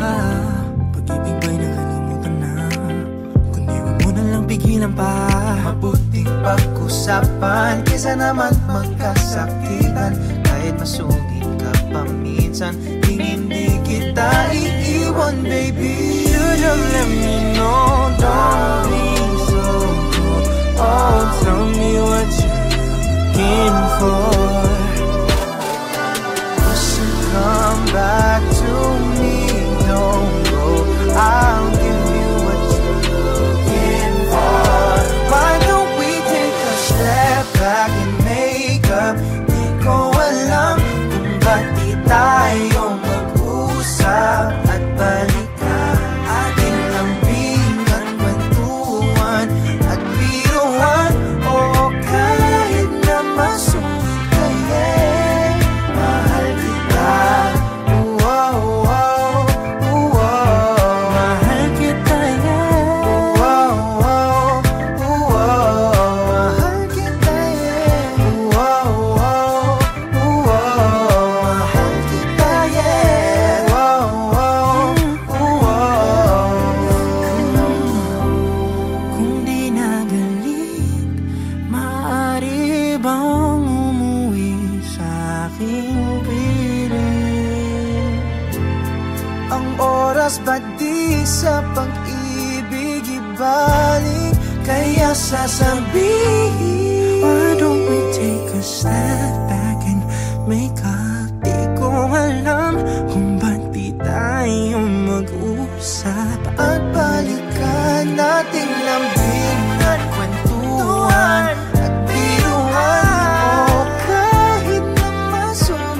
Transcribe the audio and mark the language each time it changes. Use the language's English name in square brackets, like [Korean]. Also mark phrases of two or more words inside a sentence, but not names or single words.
[Filipino] Pag-ibig ba'y nakalimutan na? Kundi huwag mo na lang pigilan pa. Mabuting pag-usapan kesa naman magkasakitan. Kahit masungit ka pa minsan, hindi kita iiwan, baby. [English] Should've let me know, don't be so cold. Oh, tell me what you're looking for. Come back to me, don't go. I'll give you what you're looking for. Why don't we take a step back and make up? [Filipino] Di ko alam kung ba't di tayo mag-usap at balikan. Ating lambingan, kwentuhan at biruan. O kahit na masungit kaya'y mahal kita. Wow, wow, wow. Mahal kita, yeah. Wow, wow, wow. Mahal kita, yeah. Wow, wow, wow. Mahal kita, yeah. Wow, wow, wow. Kung di nagalit, maaari bang umuwi sa aking piling? Ang oras ba di sa pag-ibig ibalik? Kaya sasabihin, [English] why don't we take a step back and make up? [Filipino] Di ko alam kung ba't di tayo mag-usap at balikan. Nating lambingan, kwentuhan at biruan. O kahit na maso